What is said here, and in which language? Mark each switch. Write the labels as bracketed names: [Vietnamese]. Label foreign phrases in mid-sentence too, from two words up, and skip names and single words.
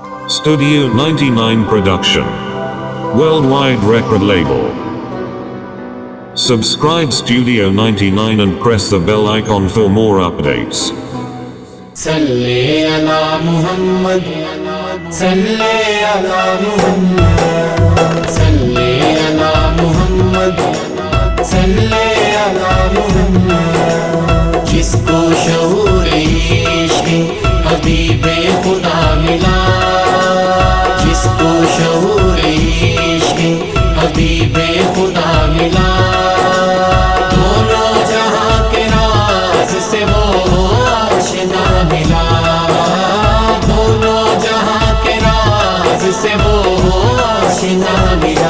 [English] Studio 99 Production. Worldwide record label. Subscribe Studio 99 and press the bell icon for more updates. [Arabic] صلِّ على محمد، صلِّ على محمد، صلِّ على محمد، صلِّ على محمد. [Urdu] جس کو شعور عشق حبیب خدا ملا، جس کو شعور عشق حبیب خدا ملا، دونوں جہاں کے راز سے وہ آشنا ملا، دونوں جہاں کے راز سے وہ آشنا ملا.